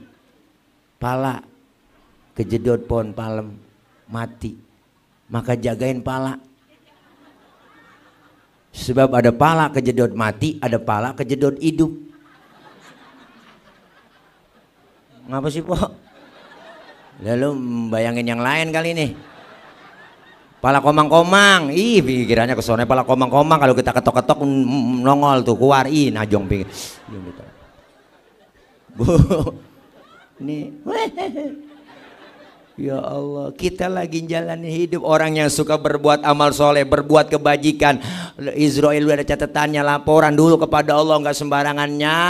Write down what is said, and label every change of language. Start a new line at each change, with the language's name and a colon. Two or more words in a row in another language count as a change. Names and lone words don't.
Indonesian: Pala kejedot pohon palem, mati. Maka jagain pala. Sebab ada pala kejedot mati, ada pala kejedot hidup. Ngapa sih po? Lalu bayangin yang lain kali nih. Pala komang-komang, pikirannya ke sana pala komang-komang, kalau kita ketok-ketok nongol tuh keluar, najong pikir. Nih. Ya Allah, kita lagi jalani hidup orang yang suka berbuat amal soleh, berbuat kebajikan. Israel ada catatannya, laporan dulu kepada Allah, nggak sembarangan nyabut.